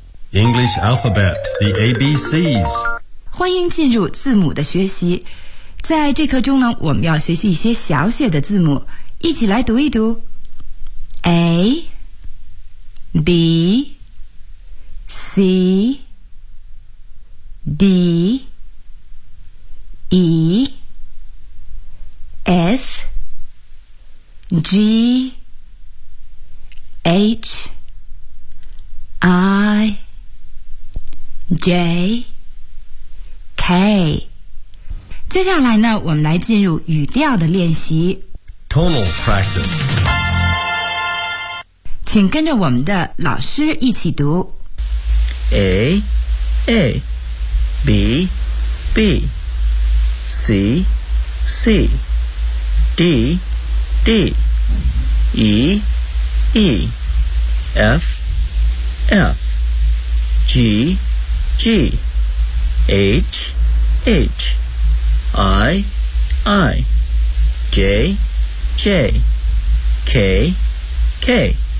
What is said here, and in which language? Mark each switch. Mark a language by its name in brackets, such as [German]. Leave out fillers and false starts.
[English] English alphabet, the ABCs. [Chinese] 欢迎进入字母的学习，在这课中呢，我们要学习一些小写的字母，一起来读一读 [English] A B C。 D E F G H I J K [Chinese] 接下来呢，我们来进入语调的练习 [English] Tonal practice， [Chinese] 请跟着我们的老师一起读 [English] A AB, B, C, C, D, D, E, E, F, F, G, G, H, H, I, I, J, J, K, K,